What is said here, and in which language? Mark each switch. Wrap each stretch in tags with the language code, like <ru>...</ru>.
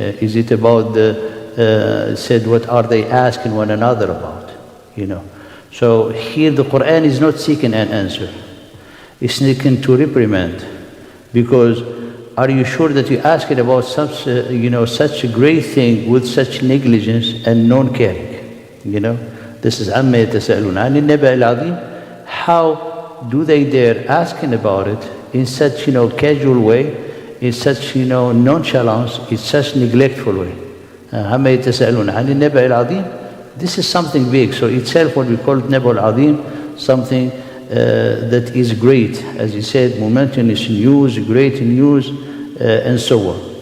<en>Is it about said what are they asking one another about, So here the Quran is not seeking an answer. It's seeking to reprimand. Because are you sure that you're asking about such a great thing with such negligence and non-caring? This is</en> <ar>عَمَّا يَتَسَأَلُونَ عَنِ النَّبَأِ الْعَظِيمِ.</ar> <en>How do they dare asking about it in such casual way, in such nonchalance, in such neglectful way?</en> <ar>عَمَّا يَتَسَأَلُونَ عَنِ النَّبَأِ الْعَظِيمِ.</ar> <en>This is something big. So itself what we call Naba al-Azim, something that is great, as he said, momentous news, great news, and so on.</en>